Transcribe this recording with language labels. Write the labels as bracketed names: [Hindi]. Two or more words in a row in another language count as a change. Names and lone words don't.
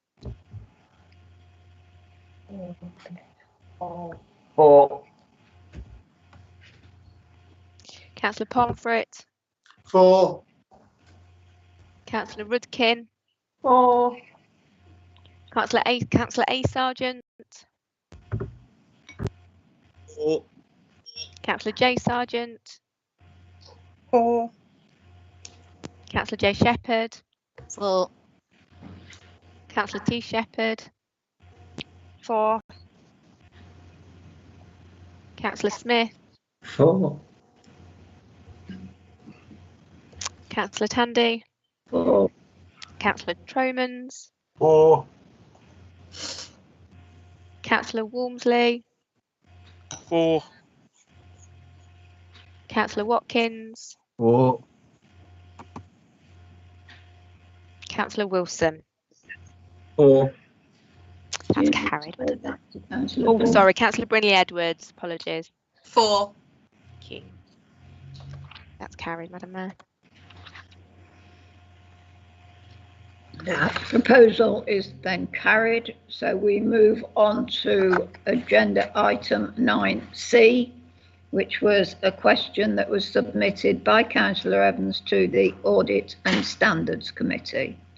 [English] 4. Councillor Pomfret. 4. Councillor Rudkin. 4. Councillor A Sargent. 4. Councillor J Sargent. 4. Councillor J Shepherd. 4. Councillor T Shepherd. 4. Councillor Smith. 4. Councillor Tandy. 4. Councillor Tromans. 4. Councillor Walmsley. 4. Councillor Watkins. 4. Councillor Wilson. 4. That's carried. Councillor Oh, Brinley. sorry, Councillor Brinley Edwards. Apologies. 4. Thank you. That's carried, Madam Mayor. That proposal is then carried, so we move on to agenda item 9C, which was a question that was submitted by Councillor Evans to the Audit and Standards Committee.